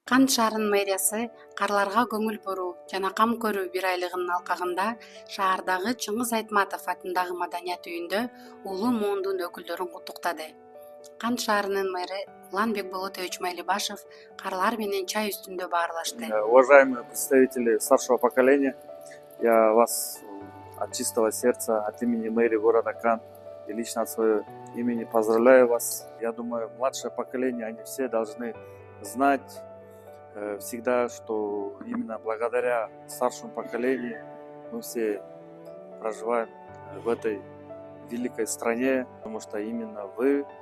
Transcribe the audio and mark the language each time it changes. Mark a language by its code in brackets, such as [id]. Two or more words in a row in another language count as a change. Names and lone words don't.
[ky] Кант шаарынын мэриясы карларга көңүл буруу жана кам көрүү бир айлыгынын алкагында шаардагы Чыңгыз Айтматов атындагы маданият үйүндө улуу муундун өкүлдөрүн куттуктады. Кант шаарынын мэри Улан Бекболотович Майлибашев карлар менен чай үстүндө баарлашты. [ru] Уважаемые представители старшего поколения, я вас от чистого сердца, от имени мэрии города Кант и лично от своего имени поздравляю вас. Я думаю, младшее поколение, они все должны знать всегда, что именно благодаря старшему поколению мы все проживаем в этой великой стране, потому что именно вы